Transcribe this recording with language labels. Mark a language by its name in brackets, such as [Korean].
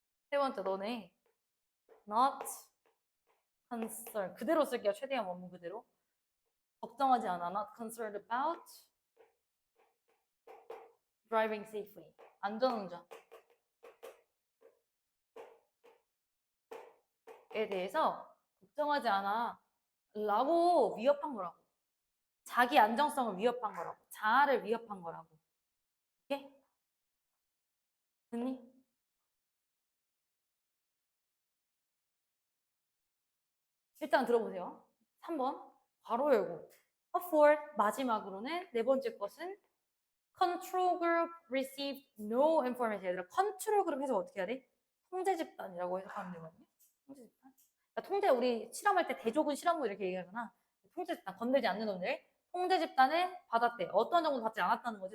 [Korean] 세 번째, 너네 [English] not concerned. [Korean] 그대로 쓸게요. 최대한 원문 그대로. 걱정하지 않아. [English] Not concerned about driving safely. [Korean] 안전운전. 에 대해서 걱정하지 않아. 라고 위협한 거라고. 자기 안정성을 위협한 거라고. 자아를 위협한 거라고. 오케이? 됐니? 일단 들어보세요. 3번. 바로 열고. [English] fourth, [Korean] 마지막으로는 네 번째 것은 [English] control group received no information. [Korean] 얘들아, control group 해서 어떻게 해야 돼? 통제 집단이라고 해석하면 되거든요. 통제 집단. 그러니까 통제, 우리 실험할 때 대조군 실험부 이렇게 얘기하잖아. 통제 집단, 건들지 않는 놈들. 통제 집단을 받았대. 어떤 정보도 받지 않았다는 거지.